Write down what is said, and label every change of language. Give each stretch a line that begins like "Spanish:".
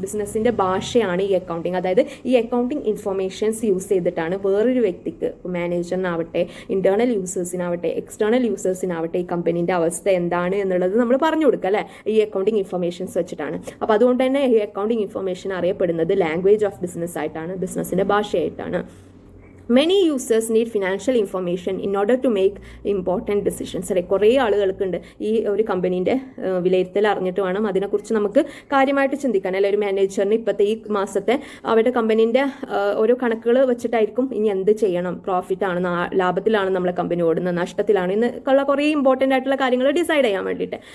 Malayalam: ബിസിനസ്സിൻ്റെ ഭാഷയാണ് ഈ അക്കൗണ്ടിങ്. അതായത് ഈ അക്കൗണ്ടിങ് ഇൻഫർമേഷൻസ് യൂസ് ചെയ്തിട്ടാണ് വേറൊരു വ്യക്തിക്ക്, മാനേജറിനാവട്ടെ, ഇന്റേണൽ യൂസേഴ്സിനാവട്ടെ, എക്സ്റ്റേണൽ യൂസേഴ്സിനാവട്ടെ, ഈ കമ്പനീൻ്റെ അവസ്ഥ എന്താണ് എന്നുള്ളത് നമ്മൾ പറഞ്ഞു കൊടുക്കുക അല്ലേ, ഈ അക്കൗണ്ടിങ് ഇൻഫർമേഷൻസ് വെച്ചിട്ടാണ്. അപ്പോൾ അതുകൊണ്ട് തന്നെ ഈ അക്കൗണ്ടിങ് ഇൻഫർമേഷൻ അറിയപ്പെടുന്നത് ലാംഗ്വേജ് ഓഫ് ബിസിനസ് ആയിട്ടാണ്, ബിസിനസ്സിന്റെ ഭാഷയായിട്ടാണ്.
English: Many users need financial information in order to make important decisions.
Malayalam: കുറേ ആളുകൾക്കുണ്ട് ഈ ഒരു കമ്പനീൻ്റെ വിലയിരുത്തൽ അറിഞ്ഞിട്ട് വേണം അതിനെക്കുറിച്ച് നമുക്ക് കാര്യമായിട്ട് ചിന്തിക്കാൻ. അല്ലെ, ഒരു മാനേജറിന് ഇപ്പോഴത്തെ ഈ മാസത്തെ അവരുടെ കമ്പനീൻ്റെ ഓരോ കണക്കുകൾ വെച്ചിട്ടായിരിക്കും ഇനി എന്ത് ചെയ്യണം, പ്രോഫിറ്റ് ആണ്, ലാഭത്തിലാണ് നമ്മളെ കമ്പനി ഓടുന്നത്, നഷ്ടത്തിലാണ്, എന്നുള്ള കുറേ ഇമ്പോർട്ടൻ്റ് ആയിട്ടുള്ള കാര്യങ്ങൾ ഡിസൈഡ് ചെയ്യാൻ വേണ്ടിയിട്ട്.